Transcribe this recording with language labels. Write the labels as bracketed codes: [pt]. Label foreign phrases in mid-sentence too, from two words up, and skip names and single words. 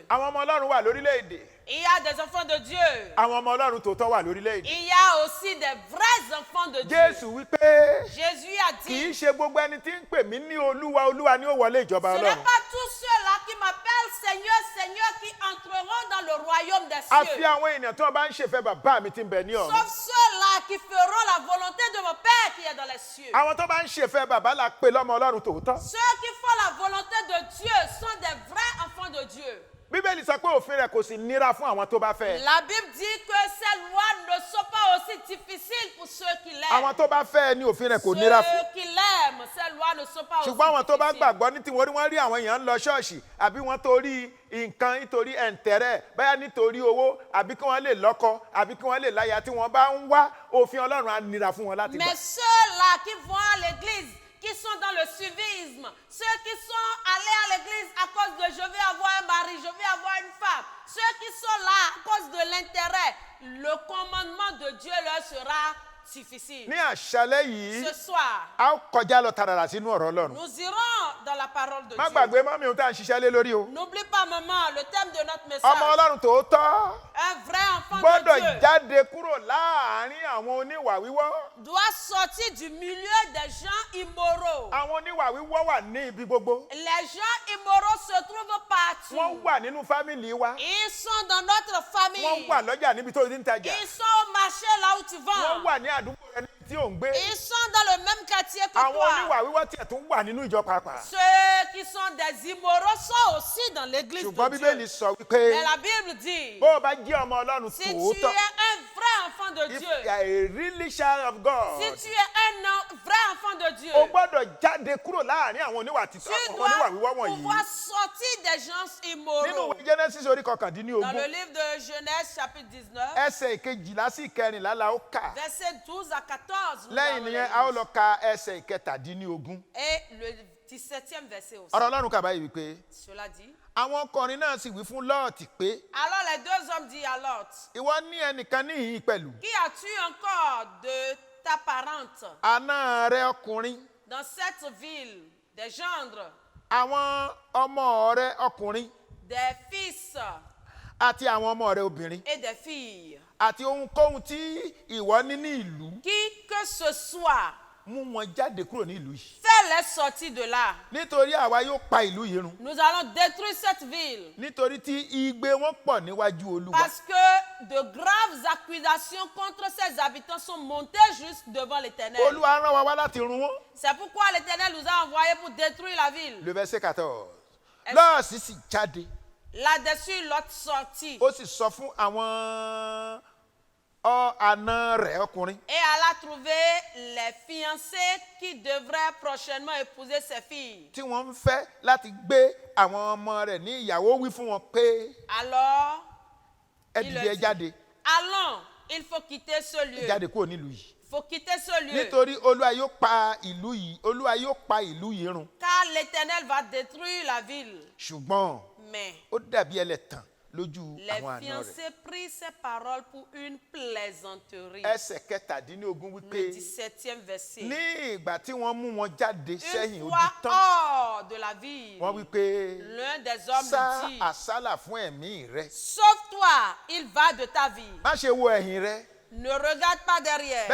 [yo] Àwọn ọmọ Ọlọ́run wà lórílẹ̀-èdè. [fr] Il y a des enfants de Dieu. [yo] Àwọn ọmọ Ọlọ́run tòótọ́ wà lórílẹ̀-èdè. [fr] Il y a aussi des vrais enfants de Dieu. [yo] Jésù wípé [fr] Jésus a [yo] kì í [fr] dit, [yo] ṣe gbogbo ẹni tí ń pè mí ní Olúwa Olúwa ni ó wọlé ìjọba [fr] ce n'est [yo] Ọlọ́run. [fr] pas tous ceux-là qui m'appellent Seigneur, Seigneur qui entreront dans le royaume des [yo] Àfi [fr] cieux. [yo] àwọn ènìyàn tí wọ́n bá ń ṣèfẹ́ bàbá mi tí ń bẹ ní ọ̀run. [fr] Sauf ceux-là qui feront la volonté de mon Père qui est dans les cieux. [yo] Àwọn tó bá ń ṣèfẹ́ bàbá la pè lọ́mọ Ọlọ́run tòótọ́. [fr] Ceux qui font la volonté de Dieu sont des vrais enfants de Dieu. [yo] Bíbélì sọ pé òfin rẹ̀ kò sì nira fún àwọn tó bá fẹ́. [fr] La Bible dit que ces lois ne sont pas aussi difficiles pour ceux qui [yo] Àwọn [fr] l'aiment. [yo] tó bá fẹ́ ni òfin rẹ̀ kò nira fún. [fr] Ceux qui l'aiment, ces lois ne sont pas aussi [yo] Ṣùgbọ́n àwọn tó bá [fr] difficiles. [yo] gbàgbọ́ ní tiwọn wọ́n rí àwọn èèyàn ń lọ ṣọ́ọ̀ṣì àbí wọ́n torí nǹkan nítorí ẹ̀ǹtẹ̀rẹ̀ báyà nítorí owó àbí kí wọ́n lè lọ́kọ àbí kí wọ́n lè láya tí wọ́n bá ń wá òfin Ọlọ́run á nira fún wọn láti gbà. [fr] Mais ceux-là qui vont à l'église, qui sont dans le suivisme, ceux qui sont allés à l'église à cause de je vais avoir un mari, je vais avoir une femme, ceux qui sont là à cause de l'intérêt, le commandement de Dieu leur sera difficile. [yo] Ní àṣálẹ́ yìí [fr] Ce soir, [yo] a ó kọjá lọ tààrà sínú ọ̀rọ̀ Ọlọ́run. [fr] nous irons dans la parole de [yo] Má [fr] Dieu. [yo] gbàgbé mọ́mí ohun tá à ń ṣiṣẹ́ lé lórí o. [fr] N'oublie pas, maman, le thème de notre [yo] Ọmọ [fr] message. [yo] Ọlọ́run tòótọ́ [fr] Un vrai enfant [yo] gbọ́dọ̀ [fr] de Dieu [yo] jáde kúrò láàárín àwọn oníwà wíwọ́. [fr] doit sortir du milieu des gens immoraux. [yo] Àwọn oníwà wíwọ́ wà ní ibi gbogbo. [fr] Les gens immoraux se trouvent partout. [yo] Wọ́n wà nínú fámìlì wa. [fr] Ils sont dans notre famille. [yo] Wọ́n wà lọ́jà níbi tó ti ń tajà. [fr] Ils sont au marché là où tu [yo] Wọ́n [fr] vends. [yo] wà ní àdúgbò rẹ níbi tí ò ń gbé. [fr] Ils sont dans le même quartier que [yo] Àwọn [fr] toi. [yo] oníwà wíwọ́ tiẹ̀ tún wà nínú ìjọ pàápàá. [fr] Ceux qui sont des immoraux sont aussi dans l'église [yo] Ṣùgbọ́n [fr] de [yo] Bíbélì [fr] Dieu. [yo] sọ wípé [fr] Mais la Bible dit, [yo] bó o bá jẹ́ ọmọ Ọlọ́run [fr] si tu es [yo] tòótọ́, [fr] un vrai enfant de [en] if [fr] Dieu, [en] you are a really child of God, [fr] si tu es un vrai enfant de Dieu, [yo] o gbọ́dọ̀ jáde kúrò láàárín àwọn oníwà títọ́ [fr] tu [yo] àwọn oníwà wíwọ́ [fr] dois [yo] wọ̀nyí. [fr] pouvoir sortir des gens [yo] Nínú [fr] immoraux. [yo] ìwé Genesis orí [fr] Dans le [yo] kọkàndínlógún [fr] livre de Genèse chapitre 19, [yo] ẹsẹ̀ ìkejìlá sí ìkẹrìnlá la ó kà. [fr] versets 12 à 14, nous [yo] Lẹ́yìn [fr] allons [yo] nìyẹn [fr] les [yo] a ó [fr] lire. [yo] lọ ka ẹsẹ̀ ìkẹtàdínlógún. [fr] Et le 17e verset aussi. [yo] Ọ̀rọ̀ Ọlọ́run kà báyìí wípé [fr] Cela dit, [yo] àwọn ọkùnrin náà sì wí fún Lọ́ọ̀tì pé [fr] alors les deux hommes disent à Lot, [yo] ìwọ ní ẹnìkan níhìn pẹ̀lú [fr] qui as-tu encore de ta parente [yo] àná rẹ ọkùnrin [fr] dans cette ville, des gendres, [yo] àwọn ọmọ rẹ ọkùnrin [fr] des fils [yo] àti àwọn ọmọ rẹ obìnrin [fr] et des filles, [yo] àti ohunkóhun tí ìwọ ní ní ìlú [fr] qui que ce soit, [yo] mú wọn jáde kúrò ní ìlú yìí [fr] fais-les sortir de là. [yo] nítorí àwa yóò pa ìlú yìí run [fr] Nous allons détruire cette ville [yo] nítorí tí igbe wọn pọ̀ níwájú Olúwa. [fr] parce que de graves accusations contre ses habitants sont montées juste devant l'Éternel. [yo] Olúwa rán wa wá láti run wọn. [fr] C'est pourquoi l'Éternel nous a envoyés pour détruire la ville. Le verset 14. Est-ce- [yo] Lọ́ọ̀sì sì jáde [fr] Là-dessus, Lot sortit [yo] ó sì sọ fún àwọn àna rẹ̀ ọkùnrin [fr] et alla trouver les fiancés qui devraient prochainement épouser ses filles. [yo] tí wọ́n ń fẹ́ láti gbé àwọn ọmọ rẹ̀ ní ìyàwó wí fún wọn pé [fr] Alors, [yo] ẹ [fr] il [yo] dìde [fr] le [yo] ẹ [fr] dit, [yo] jáde [fr] allons, il faut quitter ce lieu. [yo] jáde kúrò nílùú yìí [fr] Il faut quitter ce lieu. [yo] nítorí Olúwa yóò pa ìlú yìí Olúwa yóò pa ìlú yìí run [fr] Car l'Éternel va détruire la ville. [yo] ṣùgbọ́n [fr] Mais [yo] ó dàbí ẹlẹ́tàn lójú [fr] Les [yo] àwọn àna rẹ̀. [fr] fiancés prirent ces paroles pour une plaisanterie. [yo] Ẹsẹ̀ kẹtàdínlógún [fr] Le [yo] wípé [fr] 17e verset. [yo] ní ìgbà tí wọ́n mú wọn jáde sẹ́yìn [fr] Une [yo] odi [fr] fois [yo] tán, [fr] hors de la ville, [yo] wọ́n wípé [fr] l'un des hommes [yo] sá [fr] lui dit, [yo] àsálà fún ẹ̀mí rẹ. [fr] sauve-toi, il va de ta vie. [yo] Má ṣe wo ẹ̀yìn rẹ. [fr] Ne regarde pas derrière